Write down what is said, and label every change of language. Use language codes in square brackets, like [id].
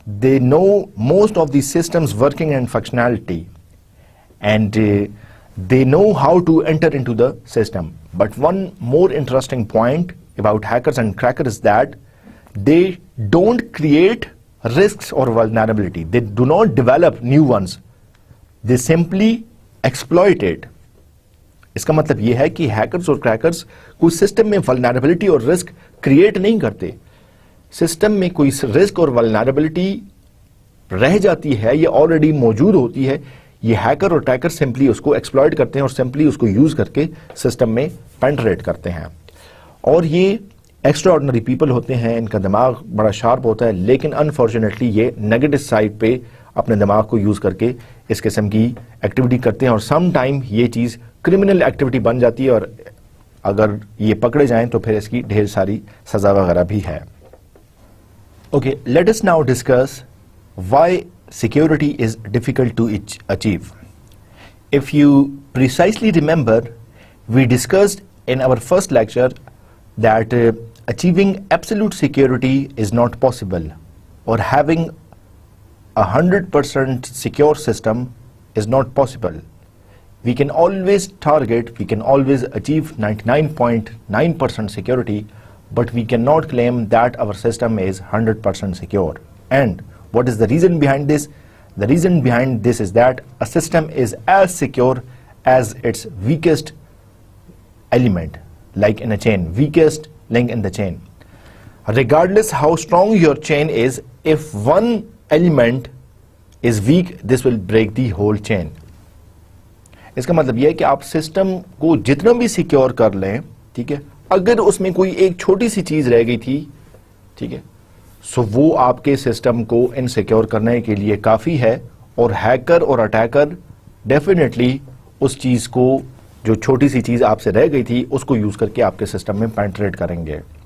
[en] They know most of the systems working and functionality, and they know how to enter into the system. But one more interesting point about hackers and crackers is that they don't create risks or vulnerability. They do not develop new ones. They simply exploit it. [hi] इसका मतलब ये है कि hackers और crackers कोई system में vulnerability और risk create नहीं करते. सिस्टम में कोई रिस्क और वल्नरेबिलिटी रह जाती है, ये ऑलरेडी मौजूद होती है, ये हैकर और अटैकर सिंपली उसको एक्सप्लॉइट करते हैं और सिंपली उसको यूज करके सिस्टम में पेनिट्रेट करते हैं. और ये एक्स्ट्रा ऑर्डिनरी पीपल होते हैं, इनका दिमाग बड़ा शार्प होता है, लेकिन अनफॉर्चुनेटली ये नेगेटिव साइड पे अपने दिमाग को यूज करके इस किस्म की एक्टिविटी करते हैं और सम टाइम ये चीज क्रिमिनल एक्टिविटी बन जाती है और अगर ये पकड़े जाएं तो फिर इसकी ढेर सारी सजा वगैरह भी है. [en] Okay, let us now discuss why security is difficult to achieve. If you precisely remember, we discussed in our first lecture that achieving absolute security is not possible, or having 100% secure system is not possible. We can always target, we can always achieve 99.9% security, but we cannot claim that our system is 100% secure. And what is the reason behind this? The reason behind this is that a system is as secure as its weakest element, like in a chain, weakest link in the chain. Regardless how strong your chain is, if one element is weak, this will break the whole chain. [hi] इसका मतलब यह है कि आप system को जितना भी secure कर लें, ठीक है, अगर उसमें कोई एक छोटी सी चीज रह गई थी, ठीक है, सो वो आपके सिस्टम को इनसिक्योर करने के लिए काफी है. और हैकर और अटैकर डेफिनेटली उस चीज को, जो छोटी सी चीज आपसे रह गई थी, उसको यूज करके आपके सिस्टम में पेनिट्रेट करेंगे.